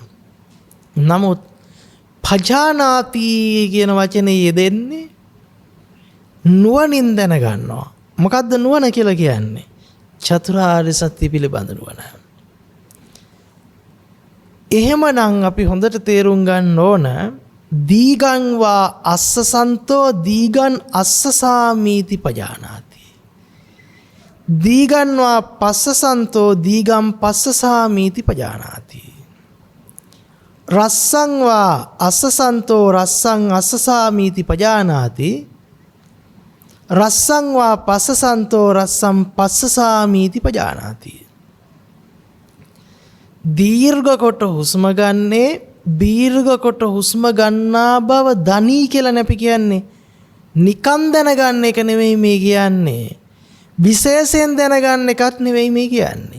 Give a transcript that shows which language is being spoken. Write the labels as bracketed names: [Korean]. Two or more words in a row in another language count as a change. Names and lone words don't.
[Sinhala] නමුත් පජානාති කියන වචනේ යෙදෙන්නේ නුවණින් දැනගන්නවා. මොකද්ද නුවණ කියලා කියන්නේ? චතුරාර්ය සත්‍ය පිළිබඳ නුවණ. එහෙමනම් අපි හොඳට තේරුම් ගන්න ඕන [Pali] දීගං වා අස්සසන්තෝ දීගං අස්සසාමීති පජානාති, දීගං වා පස්සසන්තෝ දීගං පස්සසාමීති පජානාති, රස්සං වා අස්සසන්තෝ රස්සං අස්සසාමීති පජානාති, රස්සං වා පස්සසන්තෝ රස්සං පස්සසාමීති පජානාති. [Sinhala] දීර්ඝ කොට හුස්ම ගන්නේ දීර්ඝ කොට හුස්ම ගන්නා බව දනී කියලා නැපි කියන්නේ. නිකන් දැනගන්න එක නෙවෙයි මේ කියන්නේ. විශේෂයෙන් දැනගන්න එකත් නෙවෙයි මේ කියන්නේ.